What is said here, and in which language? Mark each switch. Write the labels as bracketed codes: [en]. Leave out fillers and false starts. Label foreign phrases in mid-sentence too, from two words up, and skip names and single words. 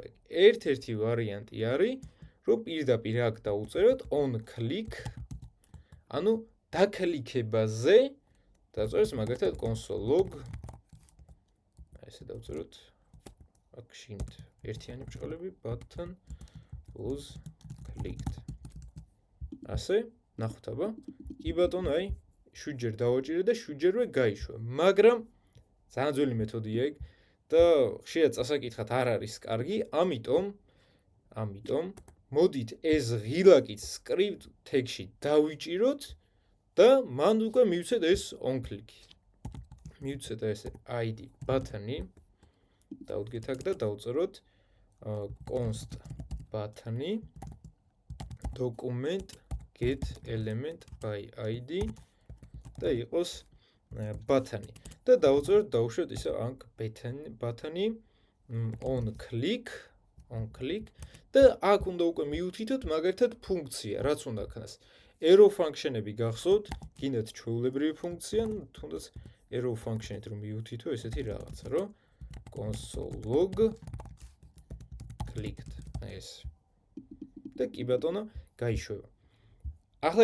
[ka] ერთ-ერთი ვარიანტი არის, რომ პირდაპირ აქ დავუწეროთ [en] on click, [ka] ანუ დაკლიკებაზე დავწერთ მაგალითად [en] console log [ka] ესე დავწეროთ აქ shift ერთიანი ბრჭყალები [en] button was clicked [ka] ასე ნახოთ აბა კი ბატონო აი 7 ჯერ დავაჭირე და 7 ჯერვე გაიშვა მაგრამ ძალიან ძველი მეთოდია ეგ და ხშირად წასაკითხად არ არის კარგი ამიტომ მოდით ეს ღილაკიც [en] script tag-ში [ka] დავიჭიროთ და მან უკვე მივცეთ ეს [en] on click [ka] მივცეთ ესე [en] id button-ი [ka] დავდგეთ აქ და დავწეროთ [en] const button-ი document get element by id [ka] და იყოს [en] button-ი [ka] და დავწეროთ დავუშვათ ისე [en] anc button-ი on click [ka] და აქ უნდა უკვე მივუთითოთ მაგალითად ფუნქცია რაც უნდა ქნას [en] arrow function-ები [ka] გახსოვთ გინდათ ჩვეულებრივი ფუნქცია თუნდაც [en] arrow function-ით [ka] რომ მივუთითო ესეთი რაღაცა რომ [en] console log clicked [ka] ეს და კი ბატონო გაიშვება ახლა